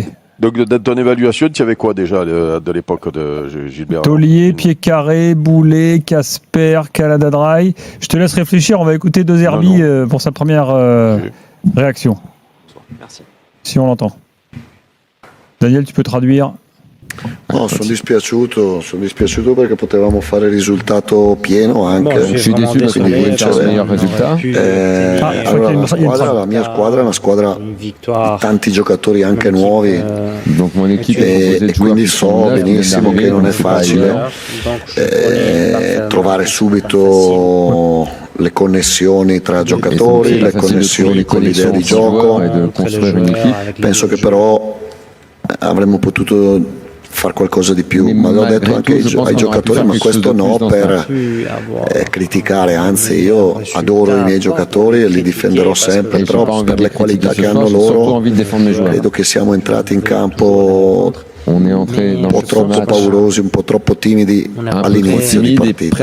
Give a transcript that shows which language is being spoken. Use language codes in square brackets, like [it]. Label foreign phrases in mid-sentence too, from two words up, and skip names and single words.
[fr] Donc, dans ton évaluation, tu avais quoi déjà de l'époque de Gilbert? Taulier, Pied Carré, Boulet, Casper, Canada Dry. Je te laisse réfléchir, on va écouter De Zerbi pour sa première réaction. Merci. Si on l'entend. Daniel, tu peux traduire. [it] No, sono dispiaciuto perché potevamo fare il risultato pieno anche. [fr] Je suis déçu parce qu'on pouvait faire un meilleur résultat. [it] Allora, la mia squadra è una squadra di tanti giocatori anche nuovi. [fr] Donc mon équipe [it] e quindi so benissimo che non è facile. trovare subito le connessioni tra giocatori, le connessioni con l'idea di gioco. Penso che però avremmo potuto fare qualcosa di più, ma l'ho detto anche ai giocatori, ma questo no per criticare, anzi io adoro i miei giocatori e li difenderò sempre, però per le qualità che hanno loro credo che siamo entrati in campo un po' troppo paurosi, un po' troppo timidi all'inizio di partita.